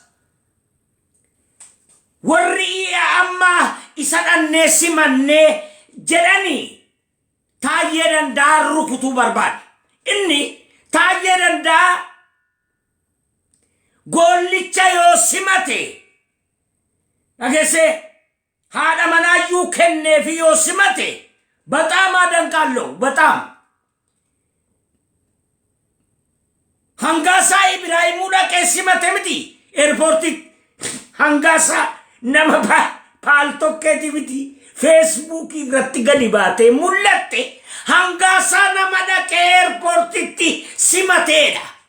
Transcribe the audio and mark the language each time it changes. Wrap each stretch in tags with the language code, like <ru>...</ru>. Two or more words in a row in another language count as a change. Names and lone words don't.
<om>warri amma isa dhannee simannee jedhanii Taayee danda'a rukutuu barbaade inni taayee danda'a gollicha yoo simate dhageesse haadha manaayyuu kenneefi yoo simate</om> <am>በጣም አደንቃለሁ በጣም</am> <om>hangaasa Ibraahimu dhaqee simate miti ኤርፖርት hangaasa nama paaltokkeeti miti Facebook irratti gadi baate mul'atte hangaasa nama dhaqee ኤርፖርtitti simateedha</om>